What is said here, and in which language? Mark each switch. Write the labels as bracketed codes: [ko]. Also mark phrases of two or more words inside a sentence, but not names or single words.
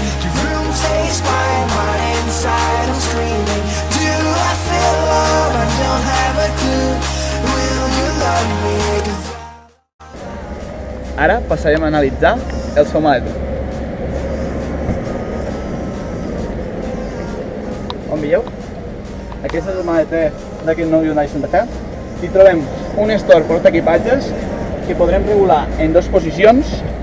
[en] Your room stays quiet, heart inside, I'm screaming. Do I feel love? I don't have a clue. Will you love me? [ca] Ara passarem a analitzar el seu maleter. Com veieu? Aquest és el maleter d'aquest nou Hyundai Santa Fe. Hi trobem un store portaequipatges que podrem regular en dues posicions.